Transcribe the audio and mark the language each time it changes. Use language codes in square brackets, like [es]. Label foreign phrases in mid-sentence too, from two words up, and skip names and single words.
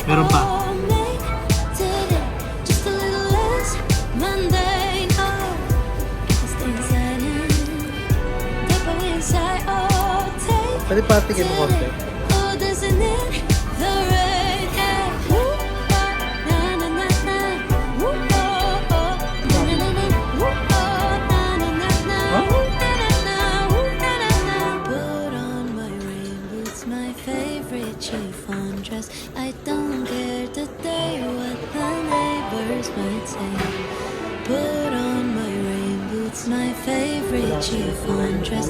[tl] Meron pa. [en] Oh, make today just a little less mundane. Oh, stay inside and tap away inside. Oh, take [tl] Pwede patikin mo konti. [en] oh, doesn't it the rain? Yeah. Woo, ah, na na na na. Woo, oh, oh. Na na na na. Woo, oh, na na na na. Woo, na na na. Woo, na na na. Put on my rain boots, my favorite chiffon dress. I don't care today what the neighbors might say. Put on my rain boots, my favorite chiffon dress.